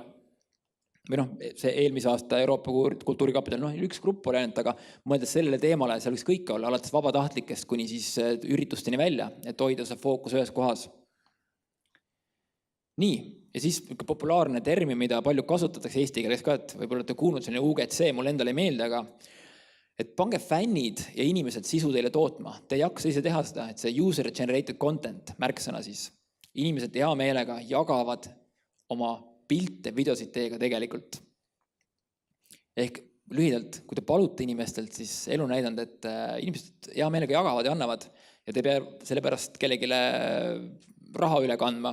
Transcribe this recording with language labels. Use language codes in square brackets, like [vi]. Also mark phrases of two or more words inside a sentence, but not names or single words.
[et] Või see eelmise aasta Euroopa kultuurikapital, üks grupp oli ainult, aga mõeldes sellele teemale, seal võiks kõik olla, alates vabatahtlikest kuni siis üritusteni välja, et hoida see fookus ühes kohas. Nii, ja siis populaarne termin, mida palju kasutatakse eesti keeles ka, et võib-olla olete kuulnud selline UGC, mul endale ei meeldi, aga et pange fännid ja inimesed sisu teile tootma. Te ei hakka ise teha seda, et see [en] user-generated content, [et] märksõna siis. Inimesed hea meelega jagavad oma pilte, videosid teiega tegelikult. Ehk lühidalt, kui te palute inimestelt, siis elu näidanud, et inimesed hea meelega jagavad ja annavad ja te ei pea selle pärast kellelegi raha üle kandma.